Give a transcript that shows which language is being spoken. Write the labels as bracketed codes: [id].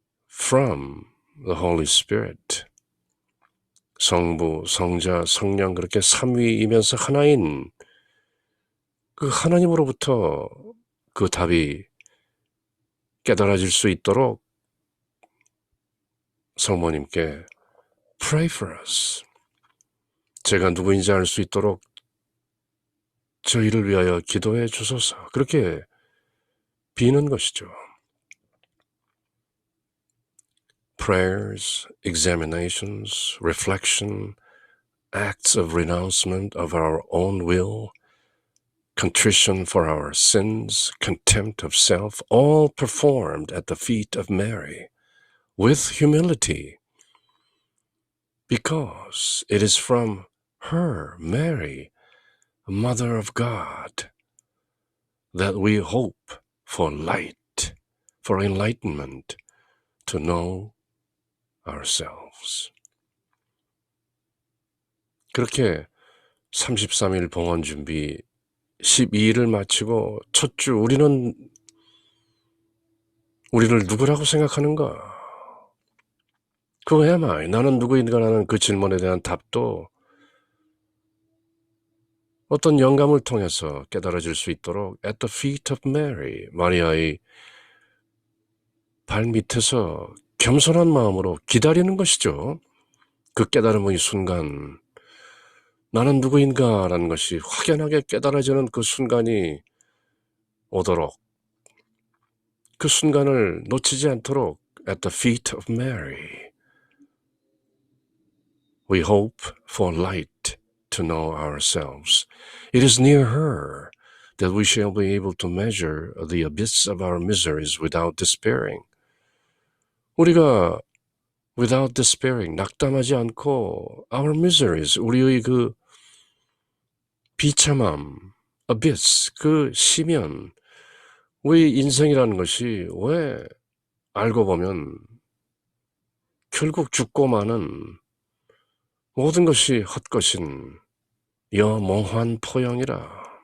[en] from the Holy Spirit, [ko] 성부, 성자, 성령 그렇게 삼위이면서 하나인 그 하나님으로부터 그 답이 깨달아질 수 있도록 성모님께 [en] pray for us, [ko] 제가 누구인지 알 수 있도록 저희를 위하여 기도해 주소서, 그렇게 비는 것이죠. [en] Prayers, examinations, reflection, acts of renouncement of our own will, contrition for our sins, contempt of self, all performed at the feet of Mary with humility, because it is from her, Mary, Mother of God, that we hope for light, for enlightenment, to know ourselves. [ko] 그렇게 33일 봉헌 준비 12일을 마치고 첫 주 우리를 누구라고 생각하는가? [en] Who am I? [ko] 나는 누구인가라는 그 질문에 대한 답도 어떤 영감을 통해서 깨달아질 수 있도록 [en] at the feet of Mary, [ko] 마리아의 발밑에서 겸손한 마음으로 기다리는 것이죠. 그 깨달음의 순간, 나는 누구인가라는 것이 확연하게 깨달아지는 그 순간이 오도록, 그 순간을 놓치지 않도록 [en] at the feet of Mary, we hope for light to know ourselves. It is near her that we shall be able to measure the abyss of our miseries without despairing. [ko] 우리가 [en] without despairing, [ko] 낙담하지 않고 [en] our miseries, [ko] 우리의 그 비참함, abyss, 그 심연, 우리 인생이라는 것이 왜 알고 보면 결국 죽고 마는 모든 것이 헛것인 여몽환 포영이라.